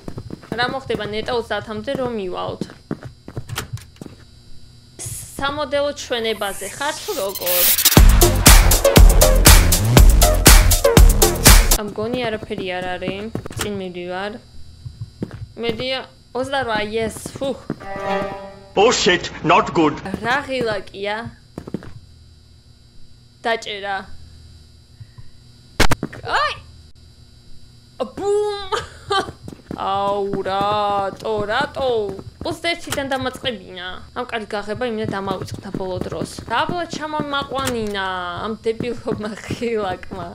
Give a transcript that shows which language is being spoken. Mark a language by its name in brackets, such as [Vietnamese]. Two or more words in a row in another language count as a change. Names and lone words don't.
[Georgian] რა მოხდება ნეტა 30-მდე რომ მივალთ? სამოდელო ჩვენებაზე ხარ თუ როგორ? ამგონი არაფერი არ არის. წინ მივდივარ. მედია 28. yes, ფუ. [English] Oh shit, not good. [Georgian] რა ღილაკია? დაჭერა. აი! ბუმ! აუ რატო? 21-დან დამაწყებინა. ამ კარგი გაღება იმენა დამავიწყდა ბოლო დროს. დაბლა ჩამომაყვანინა ამ დებილობმა ღილაკმა.